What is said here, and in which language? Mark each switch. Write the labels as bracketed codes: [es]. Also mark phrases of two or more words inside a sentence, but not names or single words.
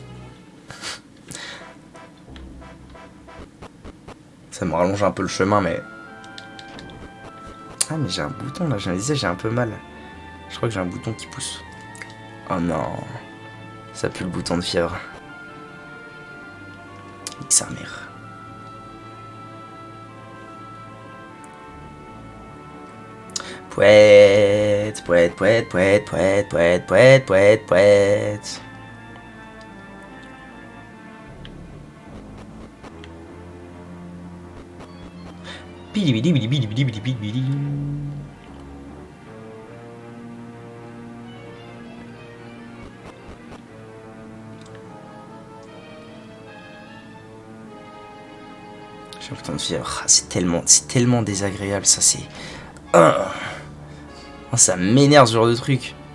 [fr] Ça me rallonge un peu le chemin, mais... Ah, mais j'ai un bouton, là. Je me disais, j'ai un peu mal. Je crois que j'ai un bouton qui pousse. Oh non. Ça pue le bouton de fièvre. Nique sa mère. Pouette, pouette, pouette, pouette, pouette, pouette, pouette, pouette, pouette. Bidi bidi bidi bidi bidi bidi bidi bidi. J'ai un bouton de fièvre. Ah, c'est tellement désagréable, ça c'est... Oh, ça m'énerve ce genre de truc.